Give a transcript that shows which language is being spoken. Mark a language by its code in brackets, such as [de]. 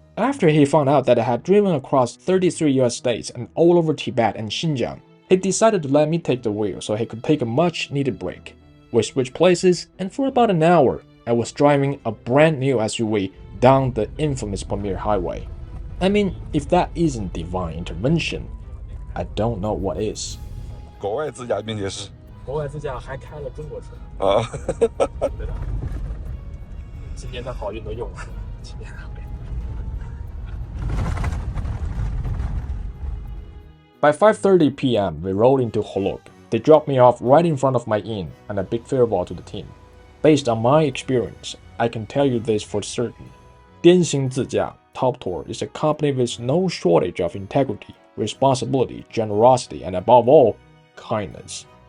[en] After he found out that I had driven across 33 US states and all over Tibet and Xinjiang, he decided to let me take the wheel so he could take a much-needed break. We switched places, and for about an hour, I was driving a brand new SUV down the infamous Pamir Highway. I mean, if that isn't divine intervention, I don't know what is. [zh] 国外自驾并且是国外自驾还开了中国车啊，对的，今年的好运都用了，今年的好运。 [en] By 5:30 p.m., we rolled into Khorog. They dropped me off right in front of my inn, and a big farewell to the team. Based on my experience, I can tell you this for certain. 巅行自驾 Top Tour is a company with no shortage of integrity, responsibility, generosity, and above all, kindness.